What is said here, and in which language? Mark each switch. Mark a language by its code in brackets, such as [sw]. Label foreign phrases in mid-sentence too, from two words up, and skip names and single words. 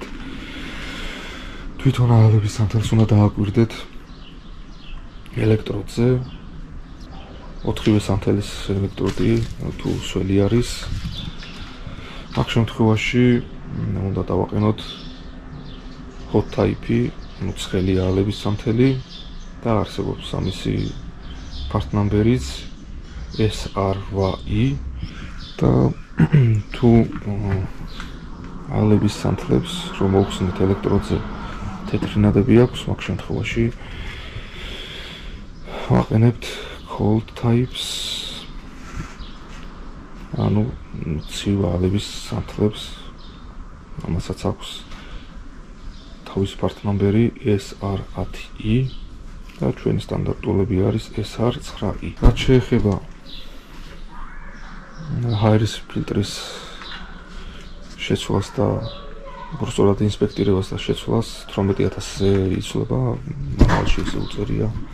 [ka] თვითონ ალების სანთელს უნდა დააკვირდეთ ელექტროდზე 4-ვე სანთელის ელექტროდი თუ სველი არის აქ შემთხვევაში უნდა დავაყენოთ [en] hot type- [ka] ი ანუ ცხელი ალების სანთელი და არსებობს ამისი [en] part number- [ka] იც SR8I და თუ ალების სანთლებს რომ მოხსნით ელექტროდზე თეთრი ნადები აქვს მაგ შემთხვევაში ვაყენებთ [en] cold types [ka] ანუ ცივ ალების სანთლებს ამასაც აქვს თავის [en] part number- [ka] ი SR10I და ჩვენი სტანდარტულები არის SR9I. რაც შეეხება ჰაერის ფილტრის შეცვლას და უბრალოდ ინსპექტირებას და შეცვლას 18000-ზე იცვლება, მაღალში ისე უწერია.